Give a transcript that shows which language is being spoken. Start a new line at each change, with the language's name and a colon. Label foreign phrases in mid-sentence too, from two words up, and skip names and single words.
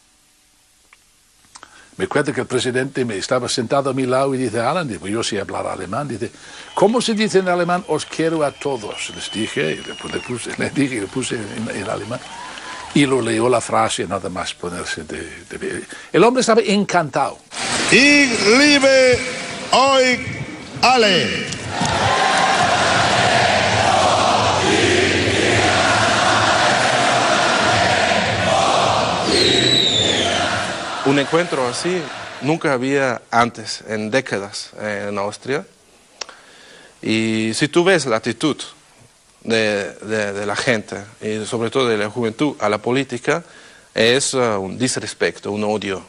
Spanish: Me acuerdo que el presidente me estaba sentado a mi lado y dice: Alan, pues yo sé hablar alemán. Dice: ¿cómo se dice en alemán os quiero a todos? Les dije, y le puse en alemán. Y lo leyó la frase, nada más ponerse de... El hombre estaba encantado.
German: Ich liebe euch alle.
Spanish: Un encuentro así nunca había antes, en décadas, en Austria. Y si tú ves la actitud de la gente, y sobre todo de la juventud, a la política, es un disrespeto, un odio.